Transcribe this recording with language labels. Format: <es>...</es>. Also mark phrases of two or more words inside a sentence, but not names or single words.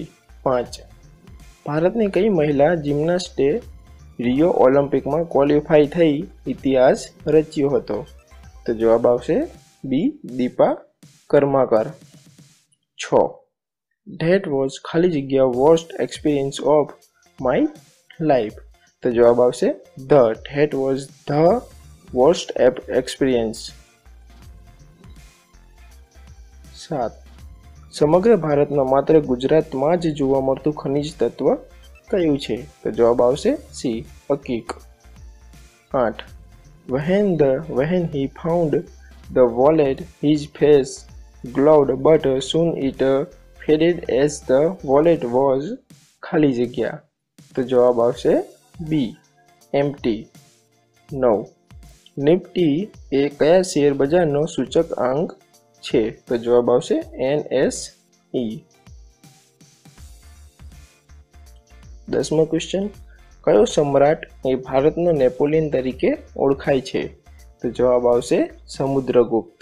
<gu>5, ભારતની કઈ મહિલા જિમ્નાસ્ટે રિયો ઓલિમ્પિકમાં ક્વોલિફાઈ થઈ ઇતિહાસ રચ્યો હતો તો જવાબ આવશે બી.</gu> <en>દીપા કર્માકર। 6, that was</en> <gu>ખાલી જગ્યા</gu> <en>worst experience of my life</en> <gu>તો જવાબ આવશે</gu> <en>that was the worst experience।</en> <gu>7, સમગ્ર ભારતમાં માત્ર ગુજરાતમાં જ જોવા મળતું ખનિજ તત્વ કયું છે તો જવાબ આવશે સી, અકીક। 8,</gu> <en>when he found the wallet his face glowed but soon it faded as the wallet was</en> <gu>ખાલી જગ્યા તો જવાબ આવશે બી,</gu> <en>એમ્પ્ટી।</en> <gu>9, નિફ્ટી એ કયા શેર બજારનો સૂચકાંક છે તો જવાબ આવશે NSE। 10મો ક્વેશ્ચન, કયો સમ્રાટ એ ભારતનો નેપોલિયન તરીકે ઓળખાય છે તો જવાબ આવશે સમુદ્રગુપ્ત।</gu>